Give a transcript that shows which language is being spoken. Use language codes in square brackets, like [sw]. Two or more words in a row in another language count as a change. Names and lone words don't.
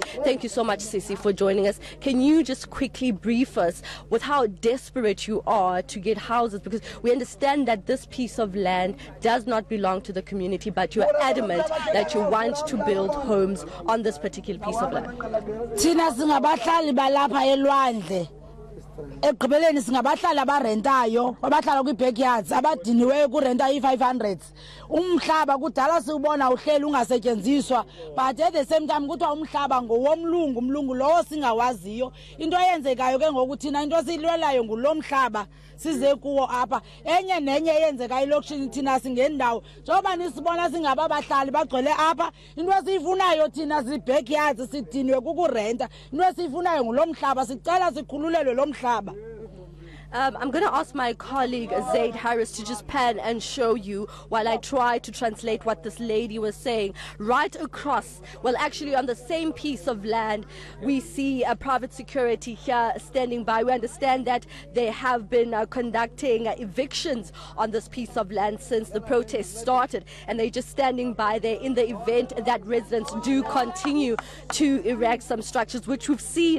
[en] Thank you so much, Sisi, for joining us. Can you just quickly brief us with how desperate you are to get houses? Because we understand that this piece of land does not belong to the community, but you are adamant that you want to build homes on this particular piece of land. [xh] Thina singabahlali balapha eLwandle ekugqibeleni singabahlali abarentayo abahlala kwi-backyards abadiniweyo kurenta i-500 umhlaba kudala siubona uhleli ungasetyenziswa, [en] but at the same time [xh] kuthiwa umhlaba ngowomlungu, umlungu lowo singawaziyo. Into eyenzekayo ke ngoku thina into silwelayo ngulo mhlaba size kuwo apha, enye nenye eyenzeka elokishini thina singendawo njengoba nisibona singaba bahlali bagcwele apha. Into esiyifunayo thina zi-backyards sidiniwe kukurenta, into esiyifunayo ngulo mhlaba, sicela sikhululelwe lo mhlaba. [en] I'm going to ask my colleague Zaid Harris to just pan and show you while I try to translate what this lady was saying. Right across, well, actually on the same piece of land, we see a private security here standing by. We understand that they have been conducting evictions on this piece of land since the protest started, and they're just standing by there in the event that residents do continue to erect some structures, which we've seen.